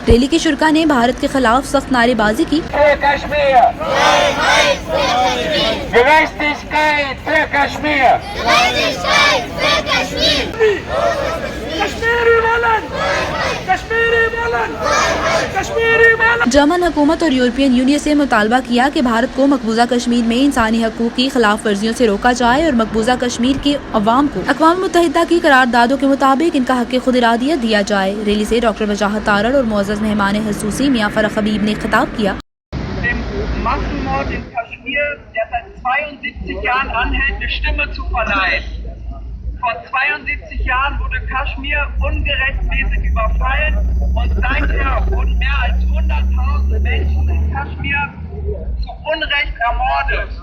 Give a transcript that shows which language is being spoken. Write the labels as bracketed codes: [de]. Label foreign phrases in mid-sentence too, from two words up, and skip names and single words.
[ur] ریلی کے شرکا نے بھارت کے خلاف سخت نعرے بازی کی۔ جرمن حکومت اور یورپین یونین سے مطالبہ کیا کہ بھارت کو مقبوضہ کشمیر میں انسانی حقوق کی خلاف ورزیوں سے روکا جائے اور مقبوضہ کشمیر کے عوام کو اقوام متحدہ کی قراردادوں کے مطابق ان کا حق خود ارادیت دیا جائے. ریلی سے ڈاکٹر وجاہت تارڑ اور معزز مہمان خصوصی میاں فرخ حبیب نے خطاب کیا. [de] Vor 72 Jahren wurde Kaschmir ungerechtmäßig überfallen und seither wurden mehr als 100.000 Menschen in Kaschmir zu Unrecht ermordet.